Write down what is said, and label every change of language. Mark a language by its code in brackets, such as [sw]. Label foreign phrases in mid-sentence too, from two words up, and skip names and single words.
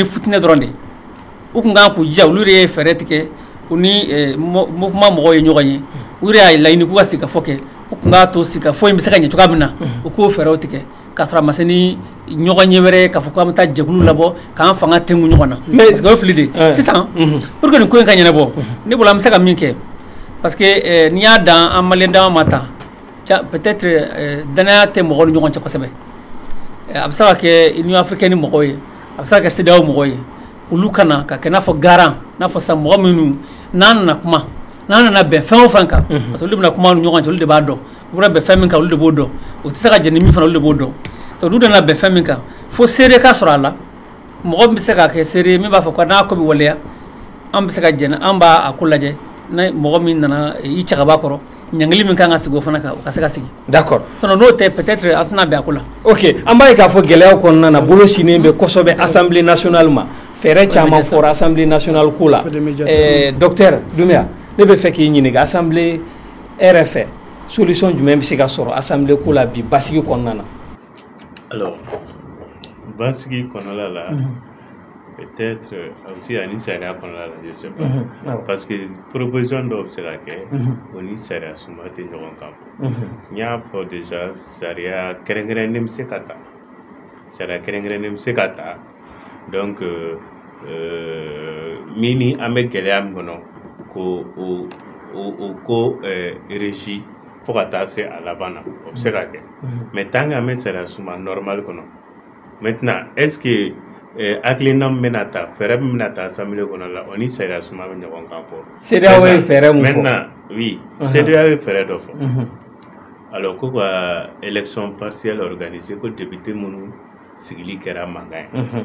[bm] futinɛ dɔrɔn de u kun kan k'u jija olu yɛrɛ ye fɛɛrɛ tigɛ u ni mouvement mɔgɔw ye ɲɔgɔn ye u yɛrɛ y'a laɲini k'u ka sigikafɔ kɛ u kun k'a to sigikafɔ in bɛ se ka ɲɛ cogoya min na u k'o fɛɛrɛw tigɛ k'a sɔrɔ a ma se ni ɲɔgɔn ɲɛ wɛrɛ k'a fɔ k'an bɛ taa jɛkulu labɔ k'an fanga tɛngu ɲɔgɔn na [fr] parce que [bm] o ye fili de ye sisan [fr] pour que [bm] nin ko in ka ɲɛnabɔ ne bolo an bɛ se ka min kɛ [fr] parce que [bm] n'i y'a dan an maliyɛn dama ma tan peut-être danaya tɛ mɔgɔw ni ɲɔgɔn cɛ kosɛbɛ a bɛ se ka kɛ Union africaine mɔgɔw ye a bɛ se ka kɛ CEDEAO mɔgɔw ye olu kana ka kɛ n'a fɔ garant n'a fɔ sisan mɔgɔ minnu n'an nana kuma n'an nana bɛn fɛn o fɛn kan [fr] parce que [bm] olu bɛna kuma ni ɲɔgɔn cɛ olu de b'a dɔn u bɛna bɛn fɛn min kan olu de b'o dɔn o tɛ se ka jɛn ni min fana olu de b'o dɔn donc olu nana bɛn fɛn min kan fo seere ka sɔrɔ a la mɔgɔ min bɛ se ka kɛ seere min b'a fɔ ko n'a ko bɛ waleya an bɛ se ka jɛn an b'a ko lajɛ ni mɔgɔ min nana i cɛkaba kɔrɔ ɲangili min kan ka sigi o fana kan o ka se ka sigi d'accord sinon n'o tɛ peut-être an tɛna bɛn a ko la ok an b'a ye k'a fɔ gɛlɛyaw kɔnɔna na bolo sinnen bɛ kosɛbɛ [fr] assemblée nationale [bm] ma fɛɛrɛ caman fɔra [fr] assemblée nationale [bm] ko la docteur Doumbia ne bɛ fɛ k'i ɲininka assemblée yɛrɛ fɛ solution jumɛn bɛ se ka sɔrɔ assemblée ko la bi basigi kɔnɔna na alors basigi kɔnɔna la [fr] peut-être aussi [bm] ani sariya kɔnɔna la [fr] je sais pas parce que proposition [bm] dɔw bɛ se ka kɛ o ni sariya suma tɛ ɲɔgɔn kan n y'a fɔ déjà sariya kɛrɛnkɛrɛnnen bɛ se ka ta sariya kɛrɛnkɛrɛnnen bɛ se ka ta donc min ni an bɛ gɛlɛya min kɔnɔ ko o ko régi fo ka taa se a laban na o bɛ se ka kɛ [fr] mais tant que [bm] an bɛ sariya suma normal kɔnɔ [fr] maintenant est ce que [bm] hakilina min bɛna ta fɛɛrɛ min bɛna ta assemblée kɔnɔ la o ni sariya suma bɛ ɲɔgɔn kan fɔ CEDEAO ye fɛɛrɛ mun fɔ [fr] maintenant oui [bm] CEDEAO ye fɛɛrɛ dɔ fɔ alors ko ka [fr] élection partielle organisée [bm] ko député minnu sigili kɛra mankan ye